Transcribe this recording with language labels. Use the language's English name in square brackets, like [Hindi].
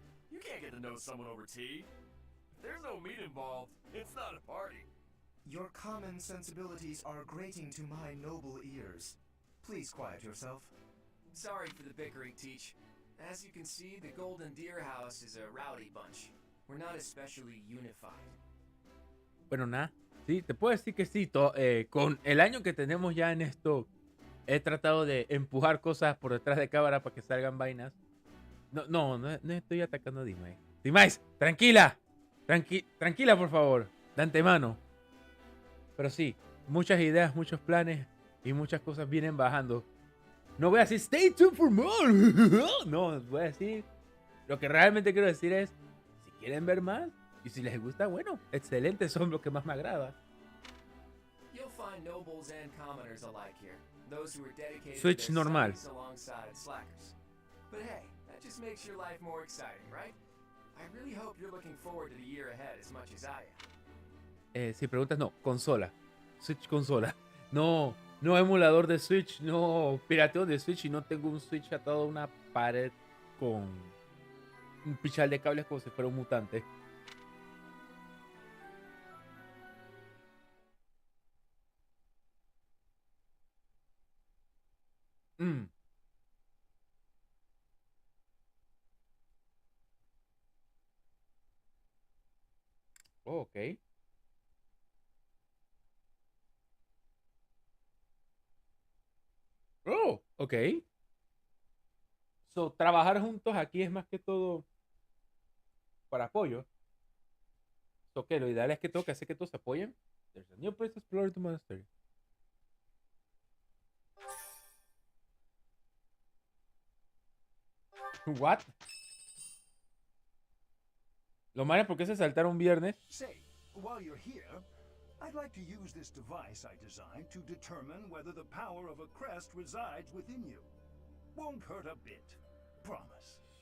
[English] You can't get to know someone over tea. If there's no meat involved, it's not a party. Your common sensibilities are grating to my noble ears. Please quiet yourself. Sorry for the bickering, Teach. As you can see, the Golden Deer House is a rowdy bunch. We're not especially unified. [Spanish] Bueno, nada. Sí, te puedo decir que sí. Con el año que tenemos ya en esto, he tratado de empujar cosas por detrás de cámara para que salgan vainas. No estoy atacando a Dimais. Dimais, tranquila. Tranquila, por favor. De antemano. Pero sí, muchas ideas, muchos planes y muchas cosas vienen bajando. No voy a decir [English] stay tuned for more. [Spanish] No, voy a decir lo que realmente quiero decir es, si quieren ver más y si les gusta, bueno, excelente, son lo que más me agrada. [English] You'll find nobles and commoners alike here. Those who are dedicated Switch to their normal. studies alongside slackers. But hey, that just makes your life more exciting, right? I really hope you're looking forward to the year ahead as much as I am. [Spanish] Si preguntas, no, consola. Switch consola. No emulador de Switch, no pirateo de Switch y no tengo un Switch atado a una pared con un pichal de cables como si fuera un mutante. [English] Oh, ok. Oh, ok. [Spanish] So, trabajar juntos aquí es más que todo para apoyo. So, que lo ideal es que todo que hace que todos se apoyen. [English] There's a new place to explore the monastery. What? [Spanish] Lo malo es porque se saltaron viernes. [English] Say, while you're here, I'd like to use this device I designed to determine whether the power of a crest resides within you. Won't hurt a bit. Promise.